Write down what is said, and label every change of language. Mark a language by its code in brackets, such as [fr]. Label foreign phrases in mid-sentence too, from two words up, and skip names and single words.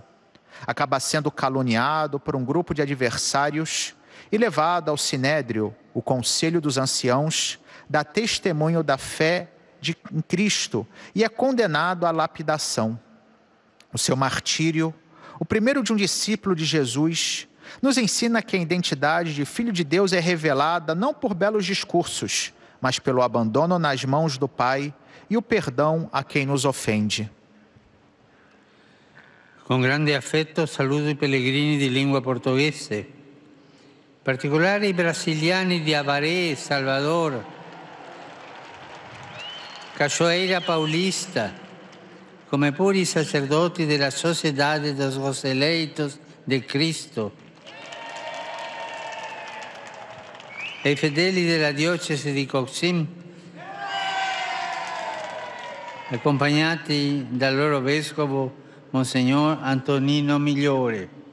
[pt] Acaba sendo caluniado por um grupo de adversários e levado ao Sinédrio, o Conselho dos Anciãos, dá testemunho da fé em Cristo e é condenado à lapidação. O seu martírio, o primeiro de um discípulo de Jesus, nos ensina que a identidade de Filho de Deus é revelada não por belos discursos, mas pelo abandono nas mãos do Pai e o perdão a quem nos ofende. [it] Con grande affetto saluto i pellegrini di lingua portoghese, in particolare i brasiliani di Avaré e Salvador, Cachoeira Paulista, come pure i sacerdoti della Sociedade dos Roseleitos de Cristo e i fedeli della diocesi di Coxim, accompagnati dal loro vescovo Monsignor Antonino Migliore.